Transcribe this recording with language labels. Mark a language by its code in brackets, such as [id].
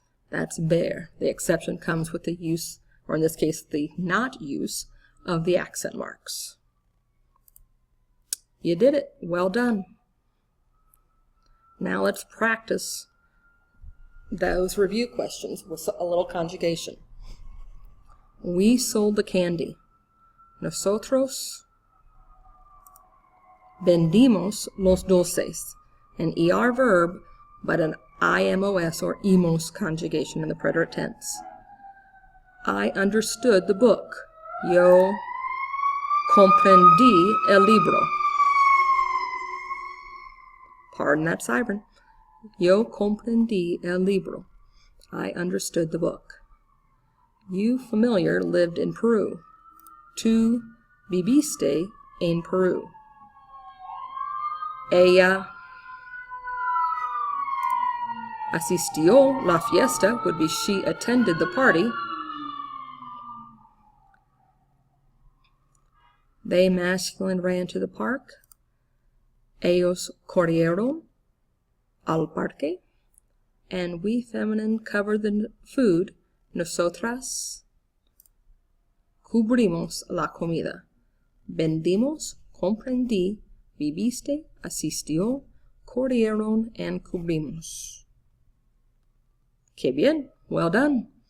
[en] That's ver. The exception comes with the use, or in this case, the not use of the accent marks. You did it. Well done. Now let's practice those review questions with a little conjugation. We sold the candy. [es] Nosotros vendimos los dulces. [en] An ER verb, but an IMOS or EMOS conjugation in the preterite tense. I understood the book. [es] Yo comprendí el libro. [en] Pardon that siren. [es] Yo comprendí el libro. [en] I understood the book. You familiar lived in Peru. [es] Tú viviste en Peru. Ella asistió la fiesta [en] would be she attended the party. They masculine ran to the park. [es] Ellos corrieron al parque. [en] And we feminine covered the food. [es] Nosotras cubrimos la comida. Vendimos, comprendí, viviste, asistió, corrieron, and cubrimos. Qué bien. [en] Well done.